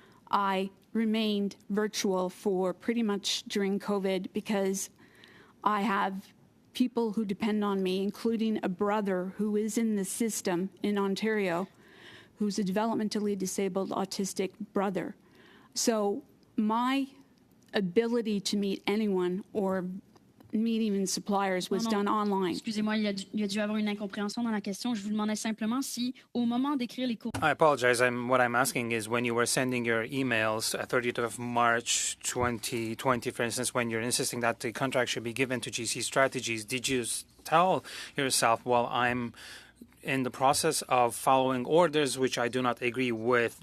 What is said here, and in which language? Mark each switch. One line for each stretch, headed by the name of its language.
English: I remained virtual for pretty much during COVID because I have people who depend on me, including a brother who is in the system in Ontario, who's a developmentally disabled autistic brother. So my ability to meet anyone or meet even suppliers was done online.
French: Excusez-moi, il y a dû avoir une incompréhension dans la question. Je vous demandais simplement si, au moment d'écrire les cours...
English: I apologize. What I'm asking is when you were sending your emails 30th of March 2020, for instance, when you're insisting that the contract should be given to GC Strategies, did you tell yourself, well, I'm in the process of following orders which I do not agree with?